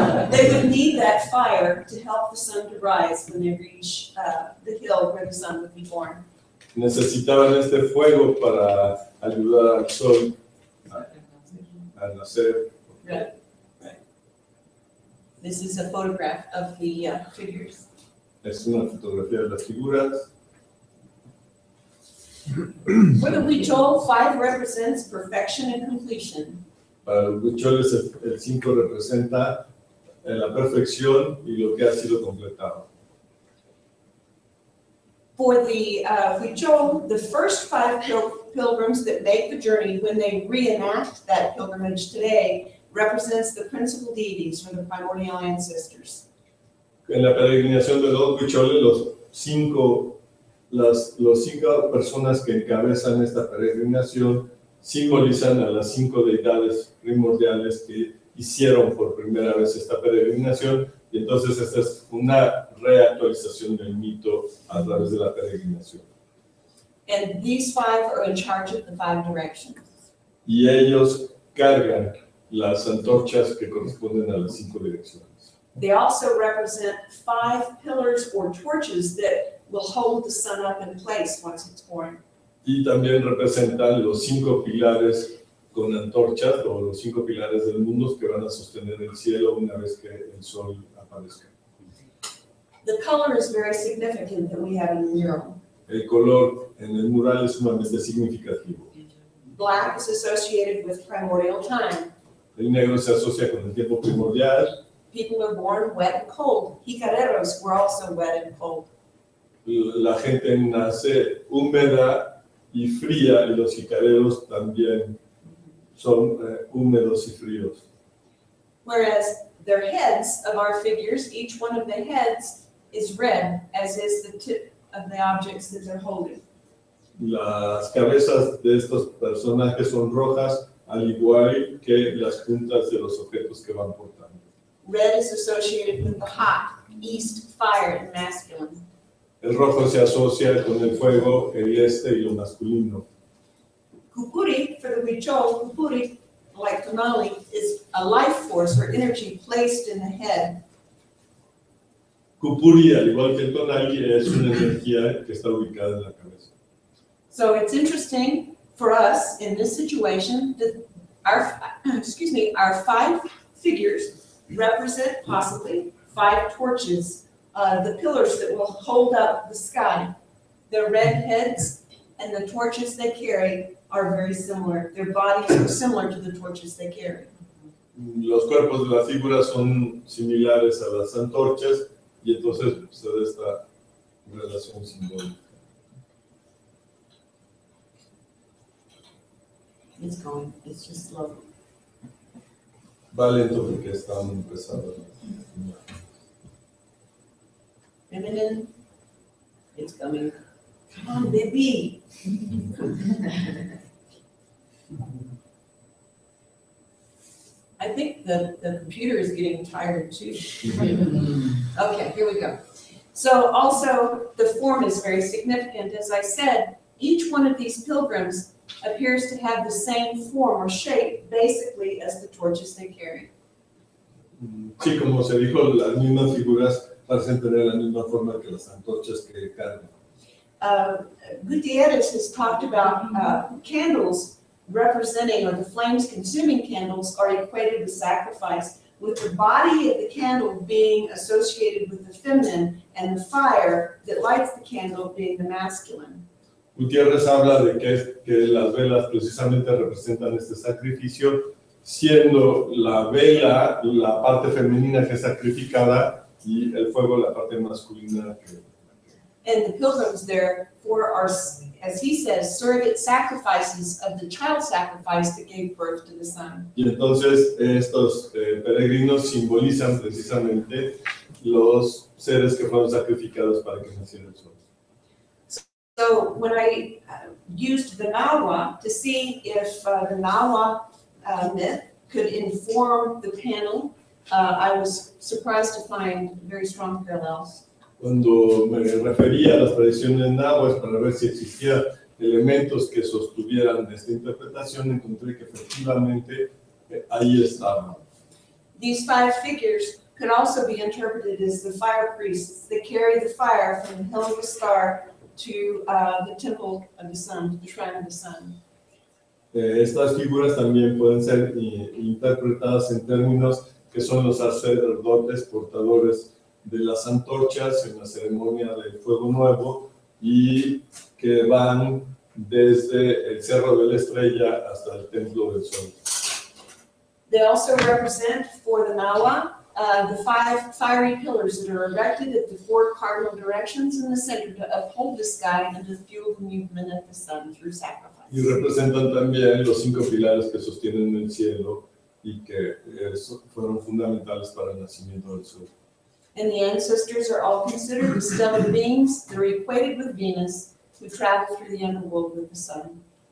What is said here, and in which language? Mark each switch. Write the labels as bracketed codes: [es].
[en] They would need that fire to help the sun to rise when they reach the hill where the sun would be born. [es] Necesitaban este fuego para ayudar al sol a nacer. [en] Right. Right. This is a photograph of the figures. [es] Es una fotografía de las figuras. [en] For the Huichol, 5 represents perfection and completion. [es] Para los huicholes el 5 representa la perfección y lo que ha sido completado. [en] For the Huichol, the first 5 pilgrims that make the journey, when they reenact that pilgrimage today, represents the principal deities or the primordial ancestors. [es] En la peregrinación de los huicholes, los 5 personas que encabezan esta peregrinación simbolizan a las 5 deidades primordiales que hicieron por primera vez esta peregrinación, y entonces esta es una reactualización del mito a través de la peregrinación. [en] And these 5 are in charge of the 5 directions. [es] Y ellos cargan las antorchas que corresponden a las 5 direcciones. [en] They also represent 5 pillars or torches that will hold the sun up in place once it's born. [es] Y también representan los 5 pilares con antorchas, o los 5 pilares del mundo que van a sostener el cielo una vez que el sol aparezca. [en] The color is very significant that we have in the mural. [es] El color en el mural es sumamente significativo. [en] Black is associated with primordial time. [es] El negro se asocia con el tiempo primordial. [en] People are born wet and cold. Jicareros were also wet and cold. [es] La gente nace húmeda y fría, y los jicareros también son húmedos y fríos. [en] Whereas their heads of our figures, each one of the heads is red, as is the tip of the objects that they're holding. [es] Las cabezas de estos personajes son rojas, al igual que las puntas de los objetos que van portando. [en] Red is associated with the hot, east, fire, and masculine. [es] El rojo se asocia con el fuego, el este y lo masculino. [en] Kupuri, for the Huichol, Kupuri, like Tonali, is a life force or energy placed in the head. [es] Kupuri, al igual que el tonali, es una energía que está ubicada en la cabeza. [en] So it's interesting for us in this situation that our 5 figures represent possibly 5 torches, the pillars that will hold up the sky. Their red heads and the torches they carry are very similar. Their bodies are similar to the torches they carry. [es] Los cuerpos de la figura son similares a las antorchas, y entonces se da esta relación simbólica. [en] It's going, it's just slow. [es] Va lento porque están empezando. [en] Feminine. It's coming. Come on, baby. I think the computer is getting tired too. Okay, here we go. So also the form is very significant. As I said, each one of these pilgrims appears to have the same form or shape, basically, as the torches they carry. [es] Sí, como se dijo, las mismas figuras parecen tener la misma forma que las antorchas que cargan. [en] Gutierrez has talked about candles representing, or the flames consuming candles are equated with sacrifice, with the body of the candle being associated with the feminine and the fire that lights the candle being the masculine. [es] Gutiérrez habla de que las velas precisamente representan este sacrificio, siendo la vela la parte femenina que es sacrificada y el fuego la parte masculina que... [en] And the pilgrims therefore are, as he says, surrogate sacrifices of the child sacrifice that gave birth to the sun. [es] Y entonces estos peregrinos simbolizan precisamente los seres que fueron sacrificados para que naciera el sol. [en] So when I used the Nahua to see if the Nahua myth could inform the panel, I was surprised to find very strong parallels. [es] Cuando me refería a las tradiciones náhuatl para ver si existían elementos que sostuvieran esta interpretación, encontré que efectivamente ahí estaban. [en] These 5 figures could also be interpreted as the fire priests that carry the fire from the hill of the star to the temple of the sun, the shrine of the sun. [es] Estas figuras también pueden ser interpretadas en términos que son los sacerdotes portadores de las antorchas en la ceremonia del fuego nuevo y que van desde el Cerro de la Estrella hasta el Templo del Sol. [en] They also represent for the Nahua the 5 fiery pillars that are erected at the 4 cardinal directions in the center to uphold the sky and to fuel the movement of the sun through sacrifice. [es] Y representan también los 5 pilares que sostienen el cielo y que fueron fundamentales para el nacimiento del sol. [en] And the ancestors are all considered the stellar beings that are equated with Venus, who travel through the underworld with the sun.